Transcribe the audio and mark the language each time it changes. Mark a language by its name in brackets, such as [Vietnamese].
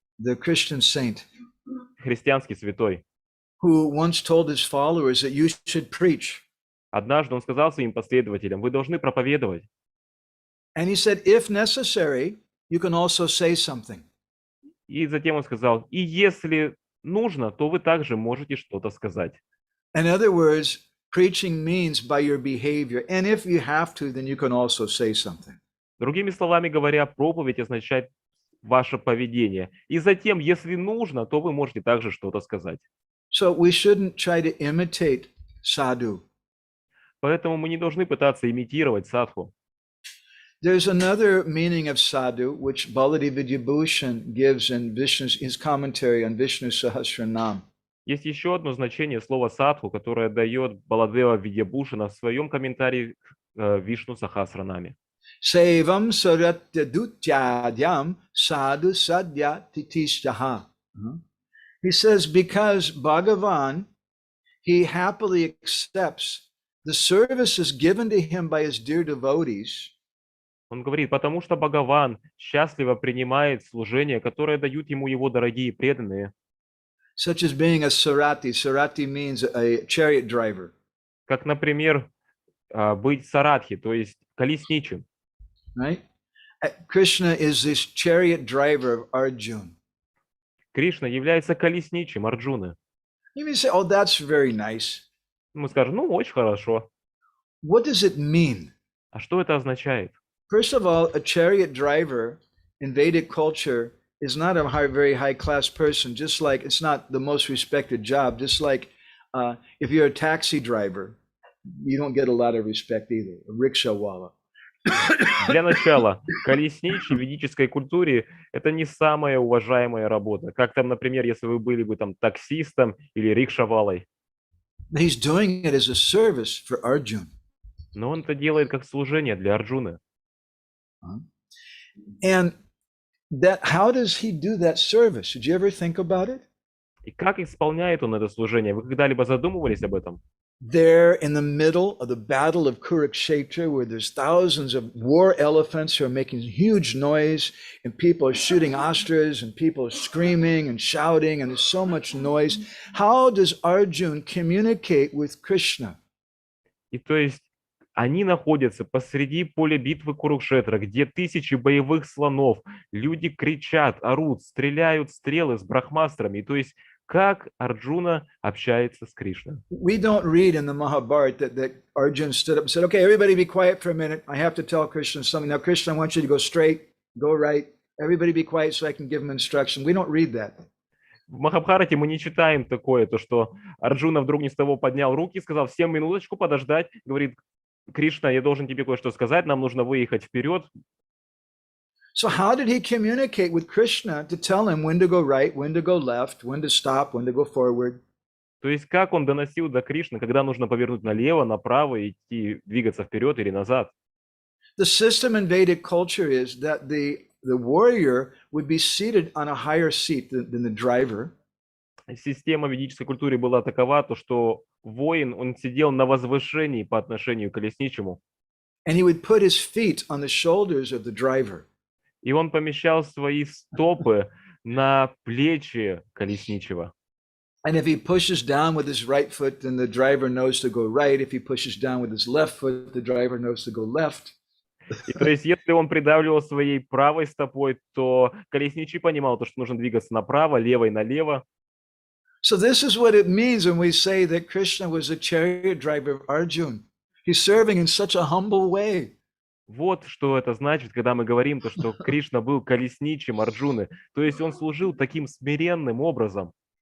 [English] The Christian saint, [Russian] христианский святой. [English] who once told his followers that you should preach. [Russian] Однажды он сказал своим последователям, вы должны проповедовать. [English] And he said, if necessary, you can also say something. [Russian] И затем он сказал, и если нужно, то вы также можете что-то сказать. [English] In other words, preaching means by your behavior. And if you have to, then you can also say something. [Russian] Другими словами говоря, проповедь означает ваше поведение. И затем, если нужно, то вы можете также что-то сказать. [English] So we shouldn't try to imitate sadhu. [Russian] Поэтому мы не должны пытаться имитировать садху. [English] There's another meaning of sadhu, which Baladeva Vidyabhushan gives in Vishnu's his commentary on Vishnu Sahasranam. [Russian] Есть еще одно значение слова садху, которое дает Баладева Видьябхушана в своем комментарии к Вишну Сахасранаме. [Sanskrit] Sevam saratya dutyadyam sadhu sadya titishtaha. [English] He says, because Bhagavan, he happily accepts the services given to him by his dear devotees. [Russian] Он говорит, потому что Бхагаван счастливо принимает служение, которое дают ему его дорогие преданные. [English] Such as being a sarati. Sarati means a chariot driver. [Russian] Как, например, быть саратхи, то есть колесничим. [English] Right? Krishna is this chariot driver of Arjun. [Russian] Кришна является колесничим Арджуны. [English] You may say, oh, that's very nice. [Russian] Мы скажем, ну, очень хорошо. [English] What does it mean? [Russian] А что это означает? [English] First of all, a chariot driver in Vedic culture is not a very high-class person, just like it's not the most respected job, just like if you're a taxi driver, you don't get a lot of respect either, a rickshaw wala. [Russian] Для начала, колесничий в ведической культуре – это не самая уважаемая работа. Как там, например, если вы были бы там таксистом или рикшавалой. [English] He's doing it as a service for Arjun. [Russian] Но он это делает как служение для Арджуны. [English] And that, how does he do that service? Did you ever think about it? [Russian] И как исполняет он это служение? Вы когда-либо задумывались об этом? [English] There in the middle of the battle of Kurukshetra, where there's thousands of war elephants who are making huge noise, and people are shooting astras, and people are screaming and shouting, and there's so much noise. How does Arjun communicate with Krishna? [Russian] И то есть они находятся посреди поля битвы Курукшетра, где тысячи боевых слонов, люди кричат, орут, стреляют стрелы с брахмастрами. То есть как Арджуна общается с Кришной. [English] We don't read in the Mahabharata that Arjun stood up and said, okay, everybody be quiet for a minute. I have to tell Krishna something. Now, Krishna, I want you to go straight, go right. Everybody be quiet so I can give him instruction. We don't read that. [Russian] В Махабхарате мы не читаем такое, то что Арджуна вдруг ни с того поднял руки, сказал, всем минуточку подождать, говорит, Кришна, я должен тебе кое-что сказать, нам нужно выехать вперед. [English] So how did he communicate with Krishna to tell him when to go right, when to go left, when to stop, when to go forward? [Russian] То есть как он доносил до Кришны, когда нужно повернуть налево, направо, идти, двигаться вперед или назад? [English] The system in Vedic culture is that the warrior would be seated on a higher seat than the driver. [Russian] Система в ведической культуре была такова, то что воин, он сидел на возвышении по отношению к колесничему, [English] And he would put his feet on the shoulders of the driver. [Russian] и он помещал свои стопы на плечи колесничего. [English] And if he pushes down with his right foot, then the driver knows to go right. If he pushes down with his left foot, the driver knows to go left. [Russian] И то есть, если он придавливал своей правой стопой, то колесничий понимал, то, что нужно двигаться направо, левой налево. [English] So this is what it means when we say that Krishna was a chariot driver of Arjun. He's serving in such a humble way. [Russian] Вот что это значит, когда мы говорим, то, что Кришна был колесничим Арджуны. То есть он служил таким смиренным образом.